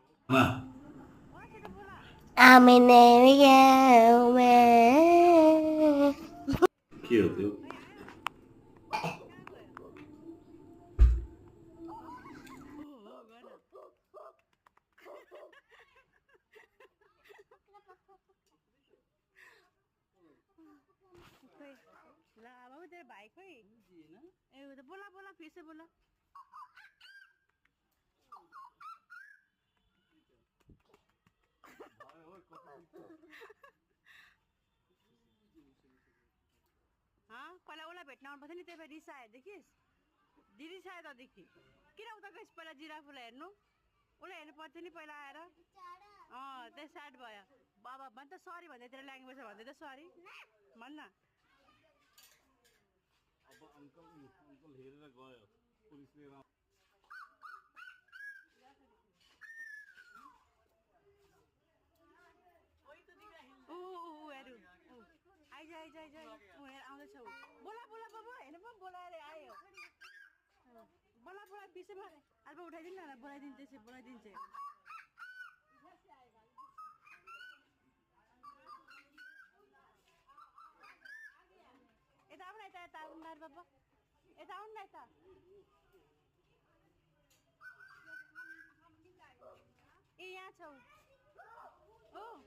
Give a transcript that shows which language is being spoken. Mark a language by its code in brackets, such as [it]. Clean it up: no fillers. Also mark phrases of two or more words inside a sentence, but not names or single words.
[en] I'm in the [ne] के हो त्यो [hi] ला बाबू तेरे भाई कोई ए तो बोला बोला फिर से बोला हाँ [ne] पहिला उसलाई भेट्न आउनुपर्छ नि त्यही भएर रिसायो देखिस् रिसायो त देखि किन उता गएस् पहिला जिराफलाई हेर्नु उसलाई हेर्नु पर्छ नि पहिला आएर त्यो स्याड भयो बाबा भन् त सरी भन्दै तेरो ल्याङ्ग्वेज भन्दै त सरी भन् न अब अङ्कल हेरेर गयो पुलिसले हेरौँ आइज आइज आइज हेर आउँदैछ ऊ [hi] बोला बोला [ne] बाबा हेर्नु पो बोलाएर आयो [hi] बोला बोला [ne] बिचमा अब उठाइदिनु न बोलाइदिन्छ त्यसै बोलाइदिन्छ यता आउनु यता यता आउनु न बाबा यता आउनु न यता ए यहाँ छौ हो